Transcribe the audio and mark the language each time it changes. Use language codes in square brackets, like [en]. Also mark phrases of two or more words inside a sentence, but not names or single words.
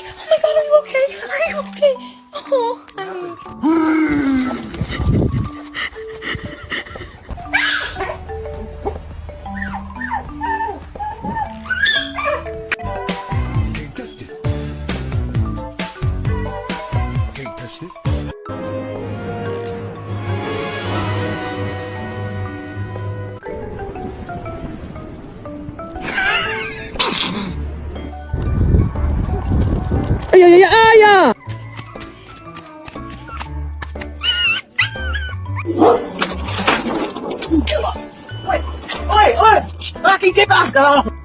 [en] Oh my God, are you okay? Are you okay? Oh, honey. Can't touch it. Can't touch this. Ay, ay, ay, ay, ay! Oi! Oi! Oi! Laki, get back! Oh.